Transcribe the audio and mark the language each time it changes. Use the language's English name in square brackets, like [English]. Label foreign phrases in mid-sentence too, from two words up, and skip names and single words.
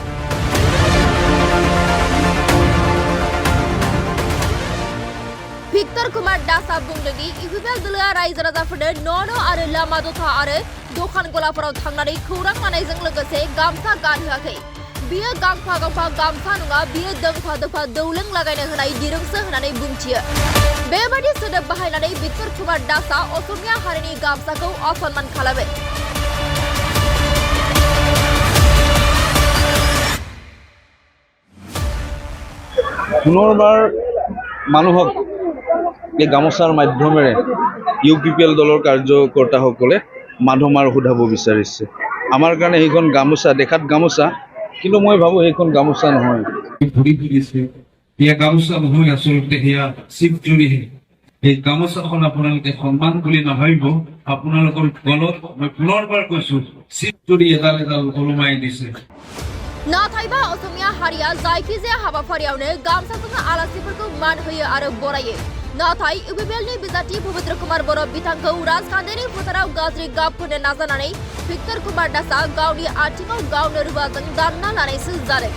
[Bodo] भिक्टर कुमार दासआ बुंदोंदि इउपिपिएल दलआ रायजो राजाफोरनो न' आरो लामा दथा आरो दखान गलाफोराव थांनानै खौरां लानायजों लोगोसे गामसा गानहोआखै। बियो गांफा गांफा गामसा नङा, बियो दोंफा दोंफा दौलें लागायनो होनाय दिरुंसो होननानै बुंथियो। बेबायदि सोदोब बाहायनानै भिक्टर कुमार दासआ असमिया हारिनि गामसाखौ असनमान खालामो। [Assamese] পুনৰবাৰ মানুহক এই গামোচাৰ মাধ্যমেৰে ইউপিপিএল দলৰ কাৰ্যকৰ্তাসকলে মাধমাৰ সোধাব বিচাৰিছে। আমাৰ কাৰণে সেইখন গামোচা দেখাত গামোচা, কিন্তু মই ভাবোঁ সেইখন গামোচা নহয়। ঘূৰি ফুৰিছে এয়া গামোচা নহয়, আচলতে সেয়া চিপজুৰিহে। এই গামোচাখন আপোনালোকে সন্মান বুলি নাভাবিব। আপোনালোকৰ গলত মই পুনৰবাৰ কৈছো চিপজুৰি এডাল এডাল ওলোমাই দিছে। [Bodo] नाथायबा असमिया हारिया जायखिजाया हाबाफारियावनो गामसाजों आलासिफोरखौ मान होयो आरो बरायो। नाथाय इउपिपिएलनि बिजाथि पबित्र कुमार बर' बिथांखौ राजखान्थिनि फोथाराव गाज्रि गाब फोनो नाजानानै भिक्टर कुमार दासआ गावनि आथिङाव गावनो रुवाजों दानना लानायसो जादों।